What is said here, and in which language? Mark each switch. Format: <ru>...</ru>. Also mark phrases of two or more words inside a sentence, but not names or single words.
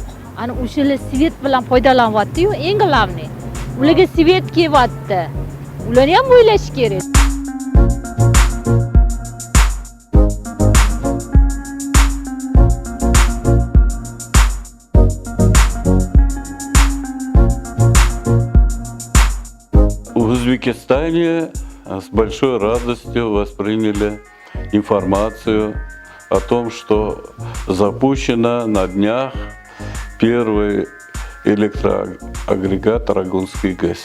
<uz>Ana o'shalar svet bilan foydalanyapti-yu, eng g'alami. Ularga svet kelyapti. Ularni ham o'ylash kerak.</uz> <ru>В Узбекистане с большой радостью восприняли информацию о том, что запущена на днях первый электроагрегат Рагунский ГЭС.</ru>